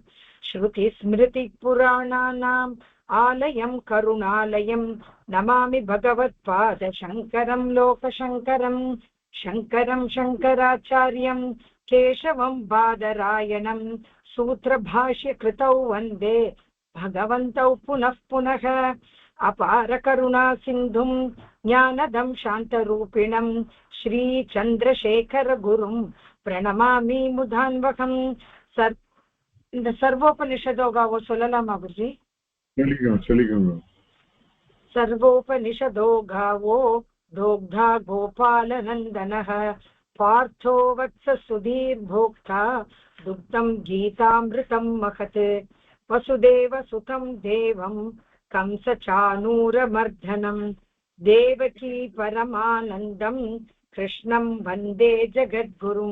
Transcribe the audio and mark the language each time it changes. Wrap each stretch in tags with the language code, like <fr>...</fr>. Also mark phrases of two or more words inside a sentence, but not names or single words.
<sa>श्रुतिस्मृतिपुराणानाम् आलयं करुणालयं नमामि भगवत्पादशङ्करं लोकशङ्करं शङ्करं शङ्कराचार्यं केशवं बादरायणं सूत्रभाष्यकृतौ वन्दे भगवन्तौ पुनः पुनः। अपारकरुणासिन्धुं ज्ञानदं शान्तरूपिणं श्रीचन्द्रशेखरगुरुं प्रणमामि मुदान्वहं।</sa> <ta>இந்த சர்வோபனிஷதோகாவோ சொல்லலாமா குருஜி? சொல்லிக்கோங்க.</ta> <sa>सर्वोपनिषदो गावो दोग्धा गोपालनन्दनः पार्थो वत्स सुधीर्भोक्ता दुग्धं गीतामृतं महत् वसुदेवसुतं देवं कंसचाणूरमर्दनं देवकी परमानन्दं कृष्णं वन्दे जगद्गुरुम्।</sa>